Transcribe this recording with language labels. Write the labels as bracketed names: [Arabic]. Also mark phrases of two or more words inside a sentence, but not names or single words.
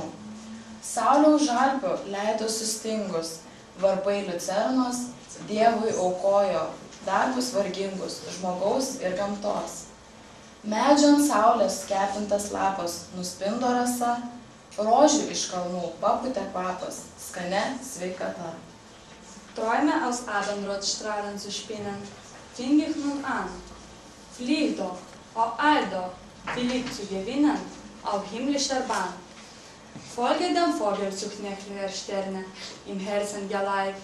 [Lithuanian] Saulė už Alpių leido sustingus, varpai liucernos Dievui aukojo darbus vargingus žmogaus ir gamtos. Medžio ant saulės kepintas lapas nuspindo rasa, rožių iš kalnų papūtė kvapas, skane sveikata. [German] Träume aus Abendrotstrahlen zu spinnen, fing ich nun an. Flieg doch, o eil doch, Philipp zu gewinnen, auf himmlischer Bahn. Folge dem Vogelzug nächtlicher Sterne, im Herzen geleibt.